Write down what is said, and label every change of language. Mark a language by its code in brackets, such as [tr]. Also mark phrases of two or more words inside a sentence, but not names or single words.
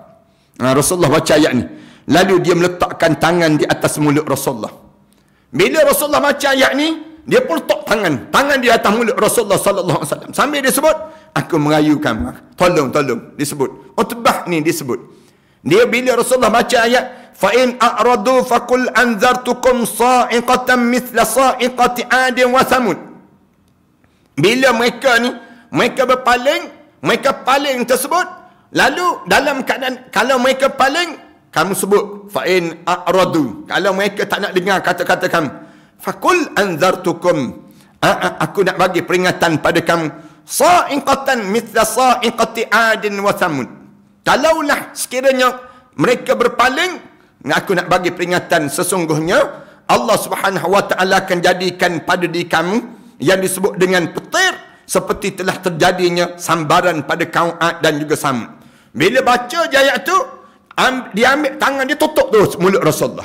[ms] Rasulullah baca ayat ni, lalu dia meletakkan tangan di atas mulut Rasulullah. Bila Rasulullah baca ayat ni, dia pun letak tangan di atas mulut Rasulullah [ar] صلى الله عليه وسلم, [ms] sambil dia sebut, aku merayu kamu, tolong, disebut. Utbah ni disebut. Dia bila Rasulullah baca ayat, [ar] فإن أعرضوا فقل أنذرتكم صاعقة مثل صاعقة عاد وثمود. [ms] Bila mereka paling tersebut, lalu dalam keadaan, kalau mereka paling, kamu sebut [ar] فإن أعرضوا. [ms] Kalau mereka tak nak dengar kata-kata kamu, [ar] فقل أنذرتكم, [ms] aku nak bagi peringatan pada kamu, [ar] صاعقة مثل صاعقة عاد وثمود. [ms] Kalaulah sekiranya mereka berpaling, aku nak bagi peringatan, sesungguhnya [ar] الله سبحانه وتعالى [ms] akan jadikan pada diri kamu yang disebut dengan petir, seperti telah terjadinya sambaran pada kaum Ad dan juga Samud. Bila baca ayat tu, dia ambil tangan, dia tutup terus mulut Rasulullah.